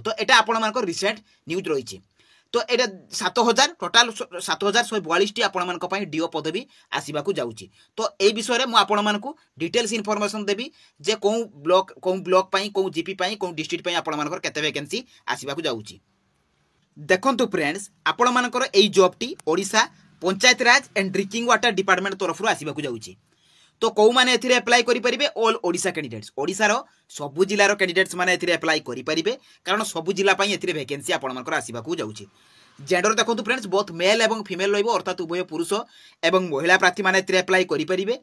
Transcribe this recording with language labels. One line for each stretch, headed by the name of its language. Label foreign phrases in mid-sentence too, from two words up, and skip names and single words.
Odia: ତ ଏଇଟା ଆପଣ ମାନଙ୍କର
English: recent news
Odia: ରହିଛି। ତ ଏଇଟା 7000 ଟୋଟାଲ 7142 ଟି ଆପଣ ମାନଙ୍କ ପାଇଁ ଡିଓ ପଦବୀ ଆସିବାକୁ ଯାଉଛି। ତ ଏହି ବିଷୟ ରେ ମୁଁ ଆପଣ ମାନଙ୍କୁ
English: details information
Odia: ଦେବି ଯେ କେଉଁ ବ୍ଲକ ପାଇଁ କେଉଁ ଜିପି ପାଇଁ କେଉଁ ଡିଷ୍ଟ୍ରିକ୍ଟ ପାଇଁ ଆପଣ ମାନଙ୍କର କେତେ ଭାକାନ୍ସି ଆସିବାକୁ ଯାଉଛି। ଦେଖନ୍ତୁ ଫ୍ରେଣ୍ଡସ ଆପଣ ମାନଙ୍କର ଏହି ଜବ ଟି ଓଡ଼ିଶା ପଞ୍ଚାୟତ ରାଜ ଏଣ୍ଡ ଡ୍ରିଙ୍କିଙ୍ଗ ୱାଟର ଡିପାର୍ଟମେଣ୍ଟ ତରଫ ରୁ ଆସିବାକୁ ଯାଉଛି। ତ କିଏ ମାନେ ଏଥିରେ ଅପ୍ଲାଇ କରି ପାରିବେ
English: all Odisha candidates
Odia: ଓଡ଼ିଶା ର ସବୁ ଜିଲ୍ଲା ର କ୍ୟାଣ୍ଡିଡେଟସ ମାନେ ଏଥିରେ ଅପ୍ଲାଇ କରି ପାରିବେ କାରଣ ସବୁ ଜିଲ୍ଲା ପାଇଁ ଏଥିରେ ଭାକାନ୍ସି ଆପଣ ମାନଙ୍କର ଆସିବାକୁ ଯାଉଛି। ଜେଣ୍ଡର ଦେଖନ୍ତୁ ଫ୍ରେଣ୍ଡସ
English: both male
Odia: ଏବଂ ଫିମେଲ ରହିବ ଅର୍ଥାତ ଉଭୟ ପୁରୁଷ ଏବଂ ମହିଳା ପ୍ରାର୍ଥୀ ମାନେ ଏଥିରେ ଅପ୍ଲାଇ କରି ପାରିବେ।